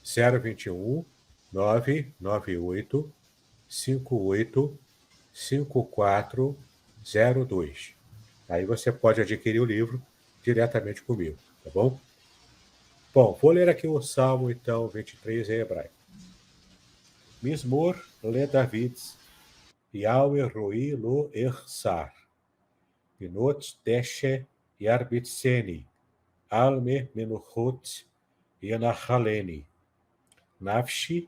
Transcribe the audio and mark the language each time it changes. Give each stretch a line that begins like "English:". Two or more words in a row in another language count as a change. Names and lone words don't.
Portuguese: 998 585402. Aí você pode adquirir o livro diretamente comigo, tá bom? Bom, vou ler aqui o Salmo, então, 23 em hebraico.
Hebrew: מזמור לדוד, יהוה רעי לא אחסר, בנאות דשא ירביצני, על מי מנוחות ינהלני, נפשי